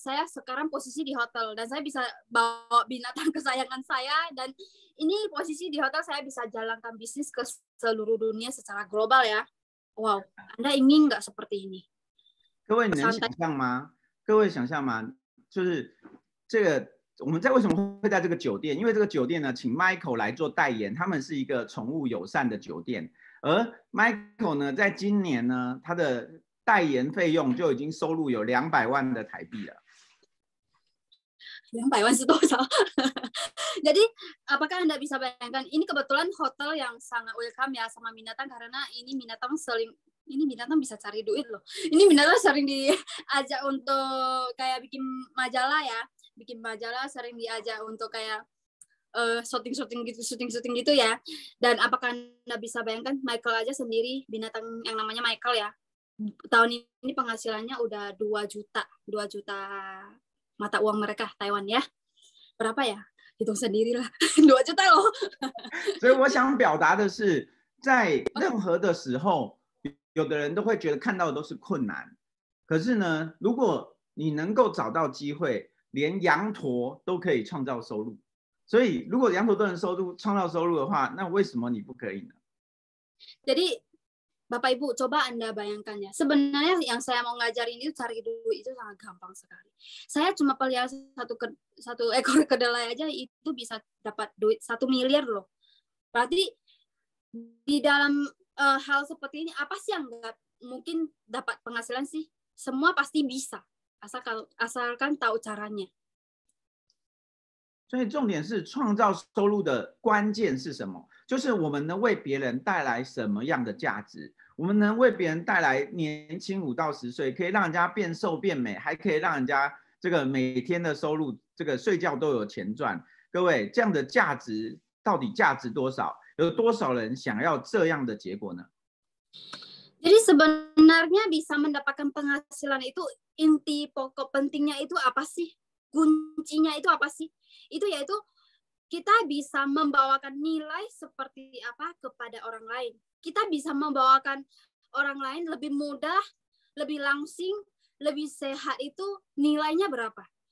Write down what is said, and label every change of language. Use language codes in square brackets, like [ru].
[id] Saya sekarang posisi di hotel dan saya bisa bawa binatang kesayangan saya dan ini posisi di hotel saya bisa jalankan bisnis ke seluruh dunia secara global ya. Wow, Anda ingin nggak seperti ini? [zh] 各位，你能想象吗？各位想象吗？就是这个我们为什么会在这个酒店？因为这个酒店呢，请 Michael 来做代言，他们是一个宠物友善的酒店，而 Michael 呢，在今年呢，他的代言费用就已经收入有200万的台币了。 200 万是多少？ [id] Jadi apakah Anda bisa bayangkan ini kebetulan hotel yang sangat welcome ya sama binatang karena ini binatang bisa cari duit loh. Ini binatang sering diajak untuk kayak bikin majalah ya, sering diajak untuk kayak syuting gitu ya. Dan apakah Anda bisa bayangkan Michael aja sendiri binatang yang namanya Michael ya. Tahun ini penghasilannya udah 2 juta mata uang mereka Taiwan ya. Berapa ya? Hitung sendirilah. 2 juta loh. [zh] 所以我想表达的是，在任何的时候，有的人都会觉得看到的都是困难，可是呢，如果你能够找到机会，连羊驼都可以创造收入。所以，如果羊驼都能创造收入的话，那为什么你不可以呢？ [id] Jadi Bapak Ibu, coba Anda bayangkan ya. Sebenarnya yang saya mau ngajarin itu cari duit itu sangat gampang sekali. Saya cuma pelihara satu ekor kedelai aja itu bisa dapat duit 1 miliar loh. Berarti di dalam hal seperti ini apa sih yang nggak mungkin dapat penghasilan sih? Semua pasti bisa, asalkan tahu caranya. [zh] 所以重点是创造收入的关键是什么？就是我们能为别人带来什么样的价值？我们能为别人带来年轻5到10岁，可以让人家变瘦变美，还可以让人家这个每天的收入，这个睡觉都有钱赚。各位，这样的价值到底价值多少？有多少人想要这样的结果呢？ [id] Jadi sebenarnya bisa mendapatkan penghasilan itu inti pokok pentingnya itu apa sih? Kuncinya itu apa sih? Itu yaitu kita bisa membawakan nilai seperti apa kepada orang lain. Kita bisa membawakan orang lain lebih mudah, lebih langsing, lebih sehat itu nilainya berapa?